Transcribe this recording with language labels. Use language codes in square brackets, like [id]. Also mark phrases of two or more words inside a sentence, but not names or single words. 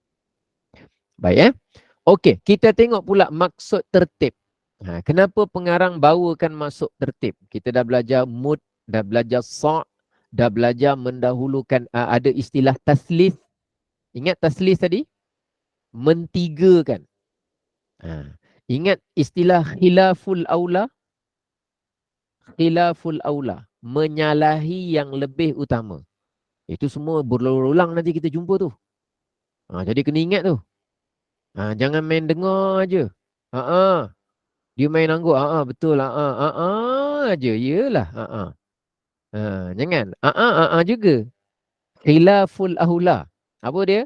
[ms] Baik Okey, kita tengok pula maksud tertib. Kenapa pengarang bawakan maksud tertib? Kita dah belajar mud, dah belajar sa', dah belajar mendahulukan ada istilah taslith. Ingat taslith tadi? Mentigakan. Ingat istilah [ar] خلاف الأولى? خلاف الأولى. [ms] Menyalahi yang lebih utama. Itu semua berulang-ulang nanti kita jumpa tu. Jadi kena ingat tu. Jangan main dengar aje. Dia main angguk. Betul. Aje. Yelah. Jangan. Juga. [ar] خلاف الأولى. [ms] Apa dia?